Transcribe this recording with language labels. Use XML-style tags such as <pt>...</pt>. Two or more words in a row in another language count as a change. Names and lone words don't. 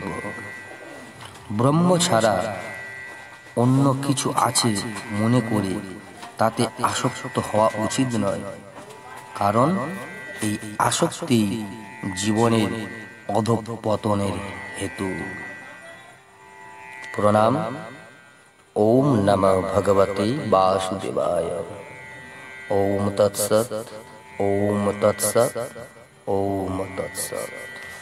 <bn>ব্রহ্ম ছাড়া অন্য কিছু আছে মনে করে তাতে আসক্ত হওয়া উচিত নয়, কারণ এই আসক্তি জীবনের অধঃপতনের হেতু। প্রণাম।</bn> <sa>ওম নমঃ ভগবতে বাসুদেবায়। ওম তৎসৎ। ওম তৎসৎ। ওম তৎসৎ।</sa>